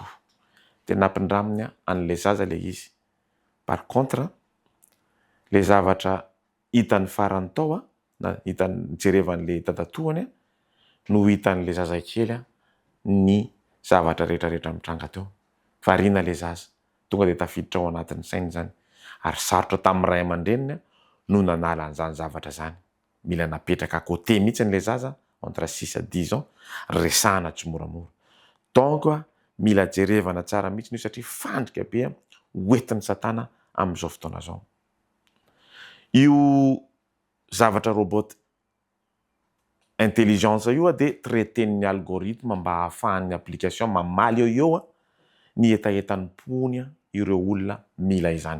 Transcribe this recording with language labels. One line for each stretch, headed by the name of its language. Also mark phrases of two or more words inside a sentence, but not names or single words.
Malagasy: Tena hampindraminy an'ilay zaza ilay izy.
French: Par contre,
Malagasy: ilay zavatra hitany farany tao na hitany jerevan'ilay dadatoany no hitan'ilay zaza kely ny zavatra rehetrarehetra mitranga teo. Variana ilay zaza, tonga dia tafiditra ao anatin'ny sainy zany. Ary sarotra tamin'ny ray aman-dreniny no nanala an'izany zavatra zany. Mila napetraka
French: à côté
Malagasy: mihitsy ilay zaza
French: entre 6 à 10 ans,
Malagasy: resahana tsy moramora. Donc mila jerevana tsara mihitsy io satria fandrika be hoentin'ny satana amin'izao fotoana zao. Io zavatra
French: robot intelligence
Malagasy: io dia traiten'ny algorithme mba hahafahan'ny application mamaly eo ny etaetan'ny pony ireo olona mila izany.